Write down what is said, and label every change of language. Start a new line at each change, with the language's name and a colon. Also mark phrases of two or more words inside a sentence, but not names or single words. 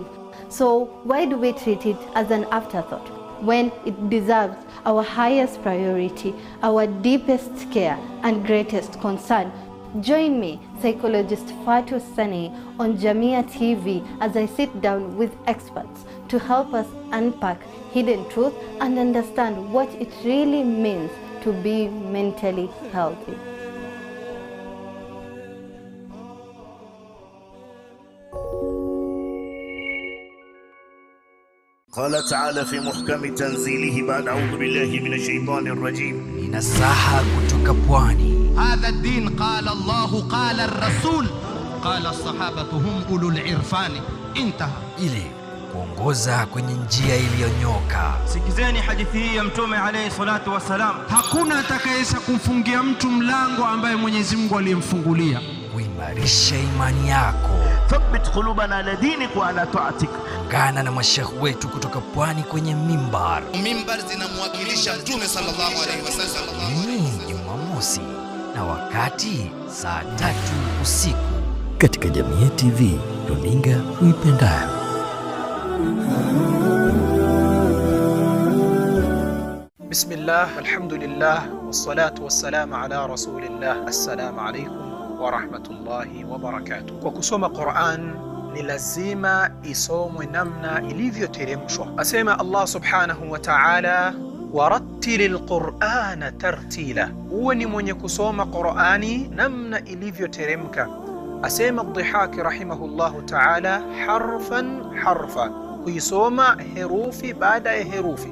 English: So why do we treat it as an afterthought when it deserves our highest priority, our deepest care, and greatest concern Join me, psychologist Fatu Sani, on JamiaTV as I sit down with experts to help us unpack hidden truth and understand what it really means to be mentally healthy.
Arabic: قال تعالى في محكم تنزيله بعد أعوذ بالله من الشيطان الرجيم
Swahili: Ninasaha kutoka pwani.
Arabic: هذا الدين قال الله قال الرسول قال الصحابة هم أولو العرفان انتهى.
Swahili: Ili kuongoza kwenye njia iliyonyoka. Sikizeni hadithi hii ya Mtume
Arabic: عليه الصلاة والسلام.
Swahili: Hakuna atakayeweza kumfungia mtu mlango ambaye Mwenyezi Mungu aliyemfungulia. Kuimarisha imani yako.
Arabic: ثبت قلوبنا على دينك وعلى طاعتك.
Swahili: Ungana na mashekh wetu kutoka pwani kwenye mimbar. Mimbar zinamwakilisha Mtume
Arabic: صلى الله عليه وسلم.
Swahili: Jumamosi na wakati saa 3 usiku katika JamiaTV, runinga uipendayo.
Arabic: بسم الله، الحمد لله، والصلاة والسلام على رسول الله. السلام عليكم ورحمة الله وبركاته.
Swahili: Kwa kusoma Qur'an ni lazima isomwe namna ilivyoteremshwa. Asema Allah
Arabic: سبحانه وتعالى, ورتل القرآن ترتيلا,
Swahili: uwe ni mwenye kusoma Qur'ani namna ilivyoteremka. Asema Dhihaki
Arabic: رحمه الله تعالى, حرفا حرفا,
Swahili: kuisoma herufi baada ya herufi.